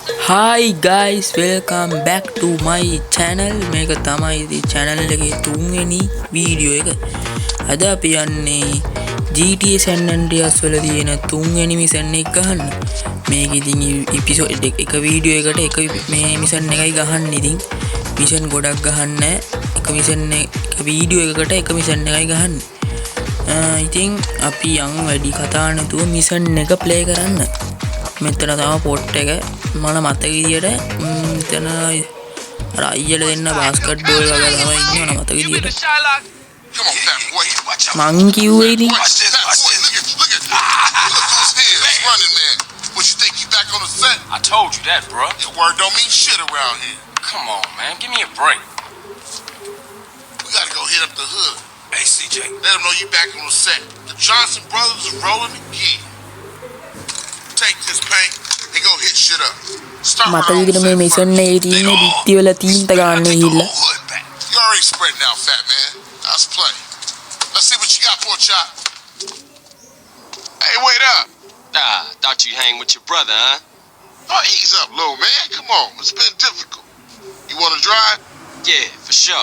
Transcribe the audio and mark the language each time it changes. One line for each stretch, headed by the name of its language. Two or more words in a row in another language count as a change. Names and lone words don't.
English: Hi guys, welcome back to my channel.
Sinhala: මේක තමයි ඉතින් channel එකේ තුන්වෙනි වීඩියෝ එක. අද අපි යන්නේ GTA San Andreas වල තියෙන තුන්වෙනි මිෂන් එක ගහන්න. මේක ඉතින් එපිසෝඩ් එක වීඩියෝ එකට එක මේ මිෂන් එකයි ගහන්නේ. ඉතින් මිෂන් ගොඩක් ගහන්න එක මිෂන් එක වීඩියෝ එකකට එක මිෂන් එකයි ගහන්නේ. ඉතින් අපි යන් වැඩි කතා නැතුව මිෂන් එක ප්ලේ කරන්න. මෙතන තමයි පොට් එක මම මතක විදියට මෙතන අර අයියල දෙන්න බාස්කට් බෝල් වගේ තමයි ඉන්නේ මම මතක විදියට මං කිව්වේ ඉතින්
English: I told you that, bro. Your word don't mean shit around here. Come on, man. Give me a break. We gotta go hit up the hood. Hey, CJ. Let them know you back on the set. The Johnson brothers are rolling again. Take this paint and go hit shit up.
Sinhala: මට විදිහට මේ මිෂන් එකේ තියෙන බිත්ති වල තීන්ත ගන්න ගිහිල්ලා
English: You already spreading out, fat man. Let's play. Let's see what you got for a shot. Hey, wait up. Thought you hang with your brother, huh? Oh, ease up, little man. Come on. It's been difficult. You want to drive? Yeah, for sure.